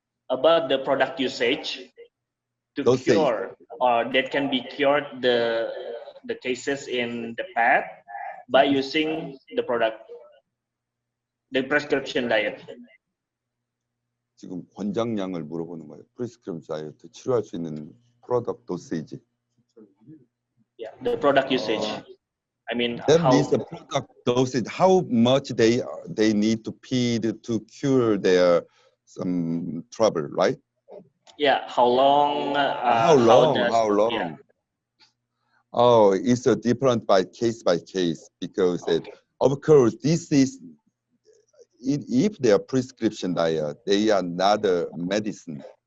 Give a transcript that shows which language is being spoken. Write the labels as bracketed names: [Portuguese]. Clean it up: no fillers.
[English] About the product usage to cure or that can be cured the cases in the pet by using the product, the prescription diet. [Korean] 지금 권장량을 물어보는 거예요. 프리스크립션 다이어트 치료할 수 있는 [English] product dosage. Yeah, the product usage. I mean, that means the product dosage, how much they need to feed to cure their some trouble, right? Yeah, how long? How long? Yeah. Oh, it's different by case because of course this is if they are prescription diet, they are not a medicine.